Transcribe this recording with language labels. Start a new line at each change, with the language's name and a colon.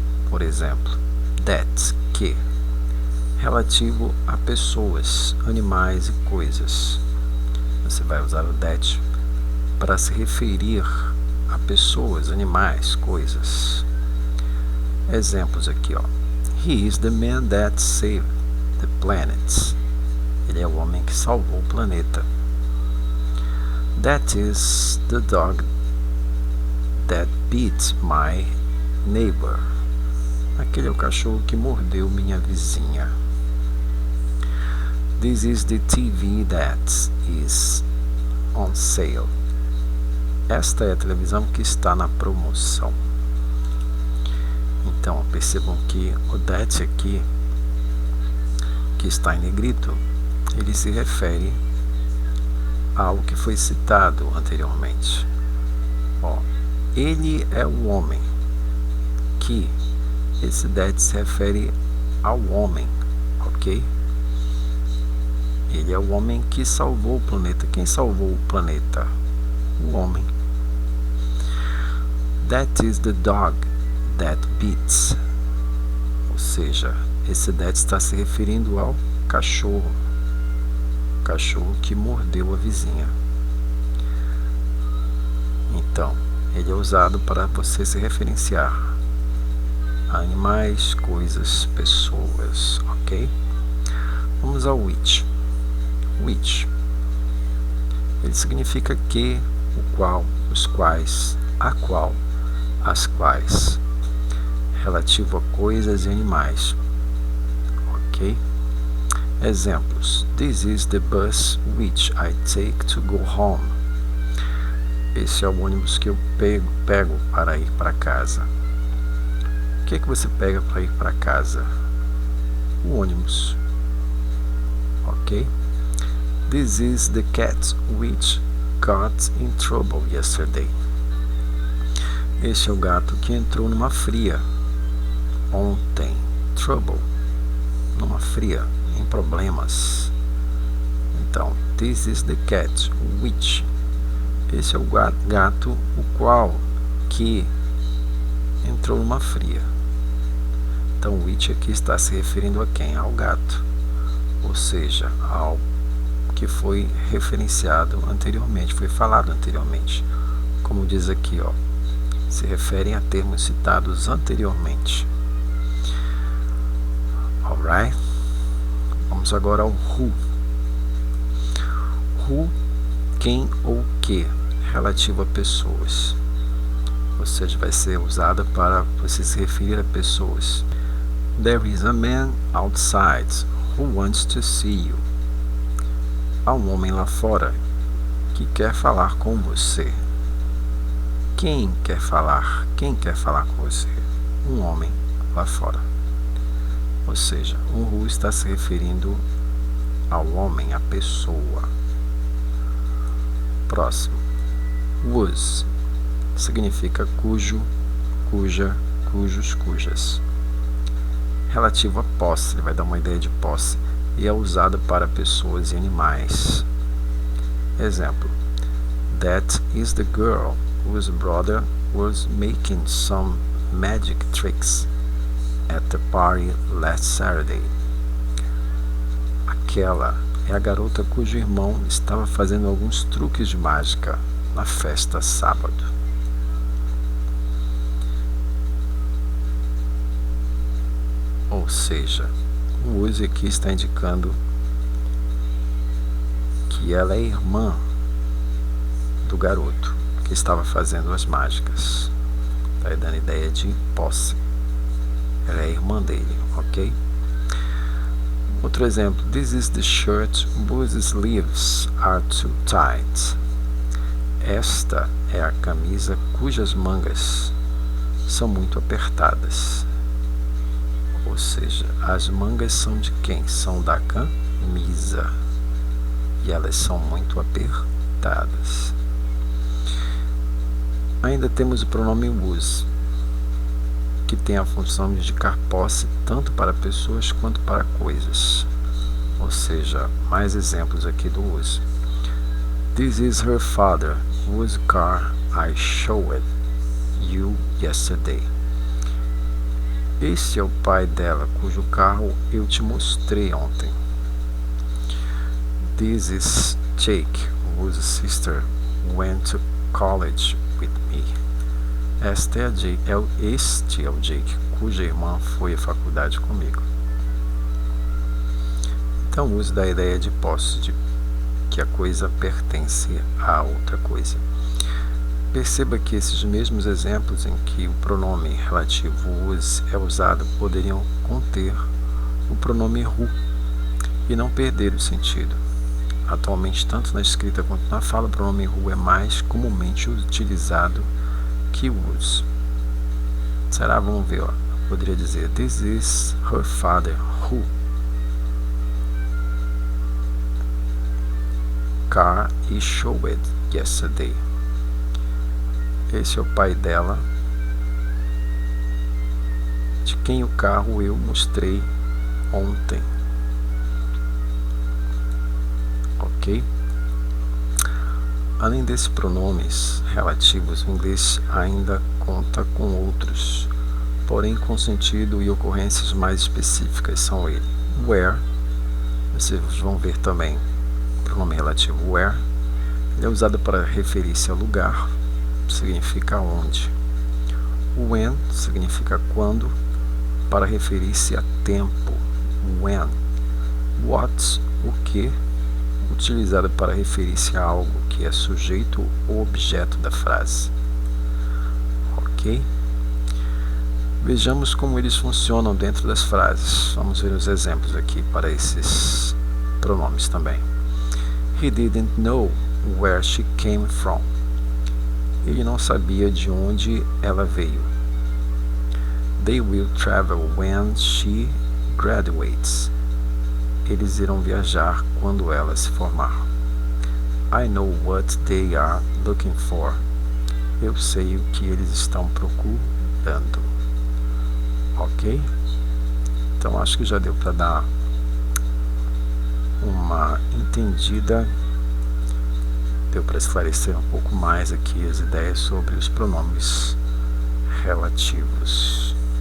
Portuguese: Por exemplo, that, que, relativo a pessoas, animais e coisas. Você vai usar o that para se referir a pessoas, animais, coisas. Exemplos aqui, ó.
English: He is the man that saved the planet.
Portuguese: Ele é o homem que salvou o planeta.
English: That is the dog that bit my neighbor.
Portuguese: Aquele é o cachorro que mordeu minha vizinha.
English: This is the TV that is on sale.
Portuguese: Esta é a televisão que está na promoção. Então, percebam que o that aqui, que está em negrito, ele se refere ao que foi citado anteriormente. Ó, ele é o homem que... Esse that se refere ao homem, ok? Ele é o homem que salvou o planeta. Quem salvou o planeta? O homem.
English: That is the dog that beats.
Portuguese: Ou seja, esse that está se referindo ao cachorro. O cachorro que mordeu a vizinha. Então, ele é usado para você se referenciar animais, coisas, pessoas, ok? Vamos ao which. Which, ele significa que, o qual, os quais, a qual, as quais, relativo a coisas e animais, ok? Exemplos:
English: This is the bus which I take to go home.
Portuguese: Esse é o ônibus que eu pego para ir para casa. O que você pega para ir para casa? O ônibus, ok?
English: This is the cat which got in trouble yesterday.
Portuguese: Este é o gato que entrou numa fria ontem. Trouble, numa fria, em problemas. Então,
English: this is the cat which.
Portuguese: Esse é o gato o qual que entrou numa fria. Então, o which aqui está se referindo a quem? Ao gato, ou seja, ao que foi referenciado anteriormente, foi falado anteriormente. Como diz aqui, ó, se referem a termos citados anteriormente. Alright? Vamos agora ao who. Who, quem ou que, relativo a pessoas. Ou seja, vai ser usada para você se referir a pessoas.
English: There is a man outside who wants to see you.
Portuguese: Há um homem lá fora que quer falar com você. Quem quer falar? Quem quer falar com você? Um homem lá fora. Ou seja, o who está se referindo ao homem, à pessoa. Próximo. Was significa cujo, cuja, cujos, cujas. Relativo a posse, ele vai dar uma ideia de posse, e é usado para pessoas e animais.
English: Exemplo: That is the girl whose brother was making some magic tricks at the party last Saturday.
Portuguese: Aquela é a garota cujo irmão estava fazendo alguns truques de mágica na festa sábado. Ou seja, o use aqui está indicando que ela é irmã do garoto que estava fazendo as mágicas. Está dando ideia de posse. Ela é irmã dele, ok? Outro exemplo:
English: This is the shirt whose sleeves are too tight.
Portuguese: Esta é a camisa cujas mangas são muito apertadas. Ou seja, as mangas são de quem? São da camisa. E elas são muito apertadas. Ainda temos o pronome whose, que tem a função de indicar posse tanto para pessoas quanto para coisas. Ou seja, mais exemplos aqui do whose.
English: This is her father, whose car I showed you yesterday.
Portuguese: Este é o pai dela, cujo carro eu te mostrei ontem.
English: This is Jake, whose sister went to college with me.
Portuguese: Este é o Jake, cuja irmã foi à faculdade comigo. Então, o uso da ideia de posse, de que a coisa pertence a outra coisa. Perceba que esses mesmos exemplos em que o pronome relativo whose é usado poderiam conter o pronome who e não perder o sentido. Atualmente, tanto na escrita quanto na fala, o pronome who é mais comumente utilizado que whose. Será? Vamos ver. Ó. Poderia dizer:
English: This is her father who car he showed yesterday.
Portuguese: Esse é o pai dela, de quem o carro eu mostrei ontem. Ok? Além desses pronomes relativos, o inglês ainda conta com outros, porém com sentido e ocorrências mais específicas. São ele: where, vocês vão ver também o pronome relativo where, ele é usado para referir-se a lugar, significa onde. When significa quando, para referir-se a tempo, when. What, o que, utilizado para referir-se a algo que é sujeito ou objeto da frase. Ok? Vejamos como eles funcionam dentro das frases. Vamos ver os exemplos aqui para esses pronomes também.
English: He didn't know where she came from.
Portuguese: Ele não sabia de onde ela veio.
English: They will travel when she graduates.
Portuguese: Eles irão viajar quando ela se formar.
English: I know what they are looking for.
Portuguese: Eu sei o que eles estão procurando. Ok? Então acho que já deu para dar uma entendida. Deu para esclarecer um pouco mais aqui as ideias sobre os pronomes relativos.